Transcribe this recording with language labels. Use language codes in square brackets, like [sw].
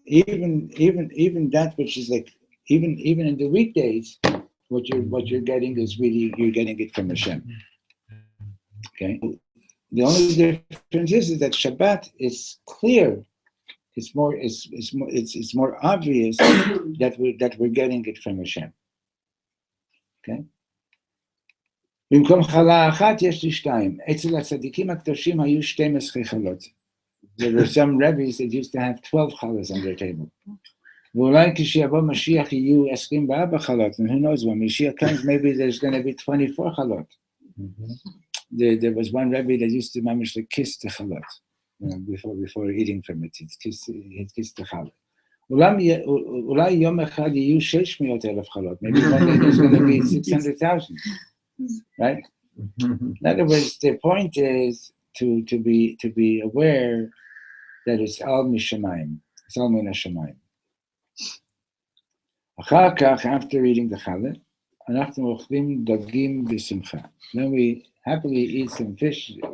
[en] Even that which is like even in the weekdays, what you're getting is really you're getting it from Hashem. Okay. The only difference is that Shabbat is clear. It's more obvious that we're getting it from Hashem. Okay. [he] במקום חלה אחת יש לי שתיים. אצל הצדיקים הקדושים היו 12 חלות. [en] There were some rabbis that used to have 12 challahs on their table. [he] ואולי כשיבוא משיח יהיו 24 חלות, [en] and who knows, when Mashiach comes, maybe there's going to be 24 chalot. There was one rabbi that used to mamish kiss the chalot, before eating from it. He'd kiss the chalot. [he] אולי יום אחד יהיו 600,000 חלות. [en] Maybe one day there's going to be 600,000. Right? In other words, the point is to be aware that it's all mishamayim. It's all min hashamayim. [he] אחר כך, [en] after eating the challah, [he] אנחנו אוכלים דגים בשמחה. [en] Then we happily eat some fish.